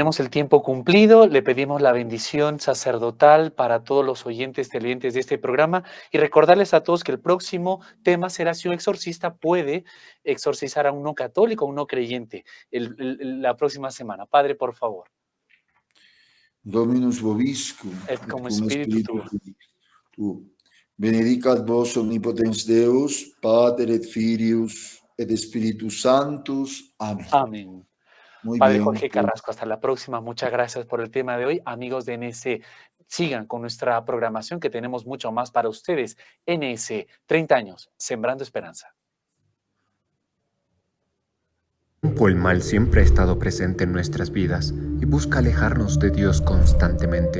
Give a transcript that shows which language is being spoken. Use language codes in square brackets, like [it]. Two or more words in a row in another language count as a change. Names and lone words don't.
[es] tenemos el tiempo cumplido. Le pedimos la bendición sacerdotal para todos los oyentes televidentes de este programa y recordarles a todos que el próximo tema será si un exorcista puede exorcizar a un no católico, a un no creyente, la próxima semana. Padre, por favor, [la] Dominus vobiscum, et et cum cum spiritu spiritu tuo. tuo. Benedicat vos omnipotens Deus, Pater et Filius et Spiritus Sanctus. [es] Amén. Amén. Muy Padre bien, Jorge pues, Carrasco, hasta la próxima. Muchas gracias por el tema de hoy. Amigos de NS, sigan con nuestra programación que tenemos mucho más para ustedes. NS, 30 años, Sembrando Esperanza. El mal siempre ha estado presente en nuestras vidas y busca alejarnos de Dios constantemente.